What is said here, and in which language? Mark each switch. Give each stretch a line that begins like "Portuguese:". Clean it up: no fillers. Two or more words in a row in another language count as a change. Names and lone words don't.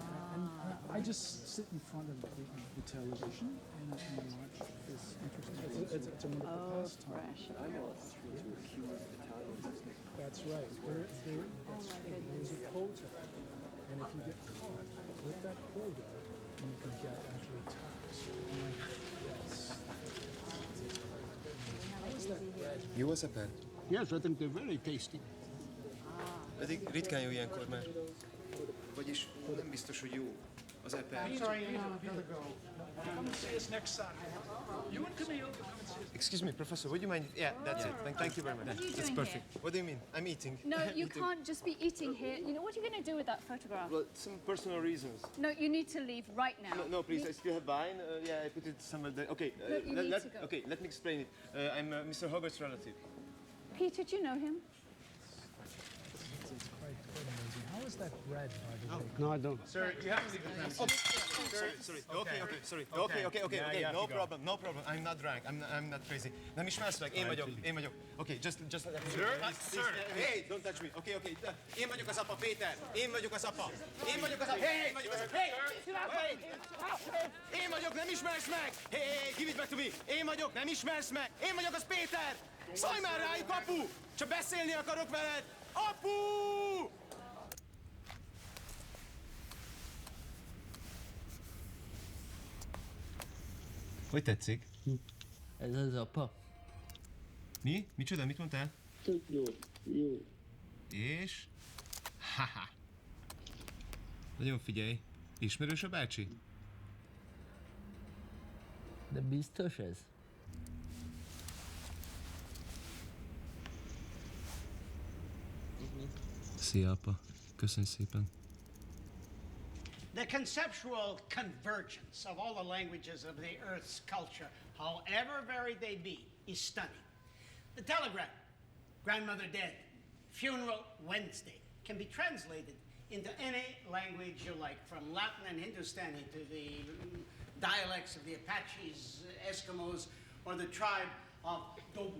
English: And I just sit in front of the television and watch this interesting. It's a wonderful pastime. That's right. There's a quota, and if you get caught with that quota, you can get actually taxed.
Hungarian: Jó az eper?
English: Yes, I think they're very tasty.
Hungarian: Pedig ritkán jó ilyenkor, mert... Vagyis nem biztos, hogy jó az eper.
English: Sorry, I gotta go. Come and see us next Saturday. You and Camille, come and see us. Excuse me, Professor, would you mind? Yeah, that's it. Thank you very much. What are you That's doing perfect. here? What do you mean? I'm eating. No, you Eating. can't just be eating here. You know, what are you going to do with that photograph? Well, some personal reasons. No, you need to leave right now. No, please, I still have wine. Yeah, I put it somewhere there. Okay, No, you need to go. okay, let me explain it. I'm Mr. Hogarth's relative. Peter, do you know him? It's quite amazing. How is that bread, by the way? No, I don't. Sir, you have to leave the premises. Sorry. Okay. No problem. I'm not drunk. I'm not crazy.
Hungarian: Nem ismersz meg? Én vagyok.
English: Okay, just let me. Sir. Hey, don't touch me.
Hungarian: Okay. Én vagyok az apa, Péter. Én vagyok az apa. Hey! Én vagyok, nem ismersz meg?
English: Hey, give it back to me.
Hungarian: Én vagyok, nem ismersz meg? Én vagyok az Péter. Szólj már rájuk, apu! Csak beszélni akarok veled. Apu! Hogy tetszik? Ez az apa. Mi? Micsoda? Mit mondtál? Tök jó. És? Haha. Nagyon figyelj. Ismerős a bácsi? De biztos ez? Szia, apa. Köszönj szépen.
English: The conceptual convergence of all the languages of the Earth's culture, however varied they be, is stunning. The telegram, grandmother dead, funeral Wednesday, can be translated into any language you like, from Latin and Hindustani to the dialects of the Apaches, Eskimos, or the tribe of Dobu.